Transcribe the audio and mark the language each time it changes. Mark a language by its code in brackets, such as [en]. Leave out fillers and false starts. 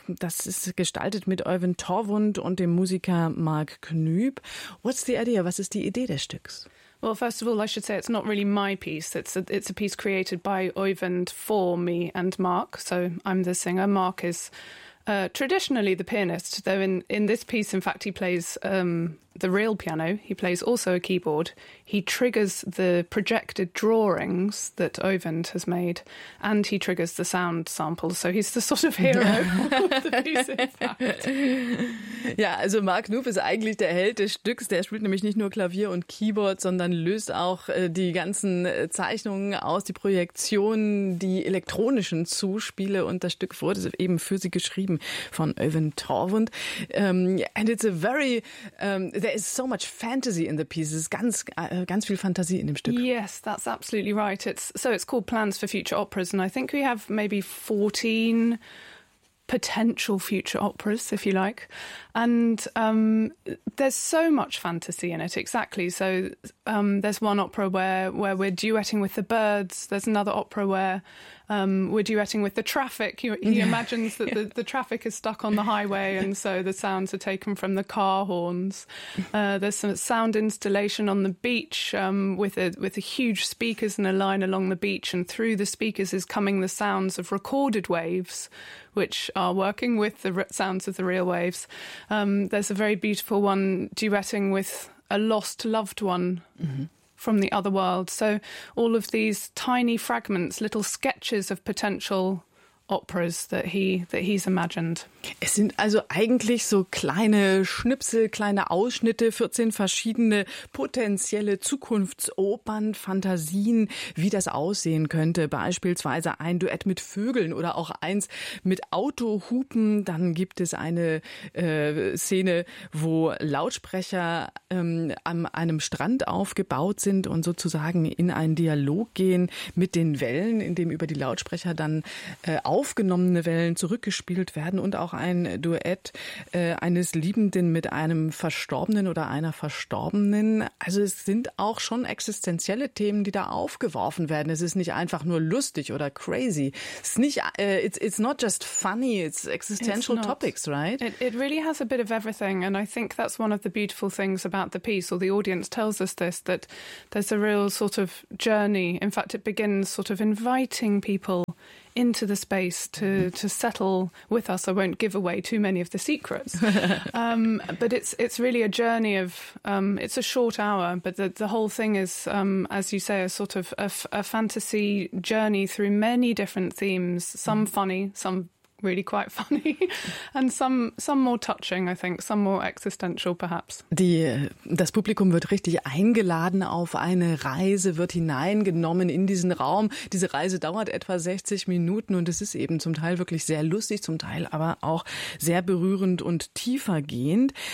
[de] Das ist gestaltet mit Øyvind Torvund und dem Musiker Mark Knoop. [en] What's the idea? [de] Was ist die Idee des Stücks? [en] Well, first of all, I should say it's not really my piece. It's a piece created by Øyvind for me and Mark. So I'm the singer. Mark is traditionally the pianist, though in this piece, in fact, he plays the real piano. He plays also a keyboard. He triggers the projected drawings that Øyvind has made, and he triggers the sound samples. So he's the sort of hero of the piece, in fact. [de] Ja, also Mark Knoop ist eigentlich der Held des Stücks. Der spielt nämlich nicht nur Klavier und Keyboard, sondern löst auch die ganzen Zeichnungen aus, die Projektionen, die elektronischen Zuspiele. Und das Stück wurde eben für sie geschrieben von Øyvind Torvund. [en] And it's a very... there is so much fantasy in the piece. [de] It's ganz, ganz viel Fantasie in dem Stück. [en] Yes, that's absolutely right. It's called Plans for Future Operas, and I think we have maybe 14 potential future operas, if you like. And there's so much fantasy in it, exactly. So there's one opera where we're duetting with the birds. There's another opera where we're duetting with the traffic. He imagines that the traffic is stuck on the highway, and so the sounds are taken from the car horns. There's some sound installation on the beach with a huge speakers and a line along the beach, and through the speakers is coming the sounds of recorded waves, which are working with the sounds of the real waves. There's a very beautiful one duetting with a lost loved one, mm-hmm, from the other world. So all of these tiny fragments, little sketches of potential operas that he's imagined. [de] Es sind also eigentlich so kleine Schnipsel, kleine Ausschnitte, 14 verschiedene potenzielle Zukunftsopern, Fantasien, wie das aussehen könnte. Beispielsweise ein Duett mit Vögeln oder auch eins mit Autohupen. Dann gibt es eine Szene, wo Lautsprecher an einem Strand aufgebaut sind und sozusagen in einen Dialog gehen mit den Wellen, in dem über die Lautsprecher dann aufgenommene Wellen zurückgespielt werden, und auch ein Duett eines Liebenden mit einem Verstorbenen oder einer Verstorbenen. Also es sind auch schon existenzielle Themen, die da aufgeworfen werden. Es ist nicht einfach nur lustig oder crazy. [en] It's nicht, it's not just funny, it's existential topics, right? It really has a bit of everything, and I think that's one of the beautiful things about the piece, or the audience tells us this, that there's a real sort of journey. In fact, it begins sort of inviting people into the space to settle with us. I won't give away too many of the secrets. But it's really a journey of, it's a short hour, but the whole thing is, as you say, a sort of a fantasy journey through many different themes, some funny, some really quite funny and some more touching, I think, some more existential perhaps. [de] Das Publikum wird richtig eingeladen auf eine Reise, wird hineingenommen in diesen Raum. Diese Reise dauert etwa 60 Minuten und es ist eben zum Teil wirklich sehr lustig, zum Teil aber auch sehr berührend und tiefergehend.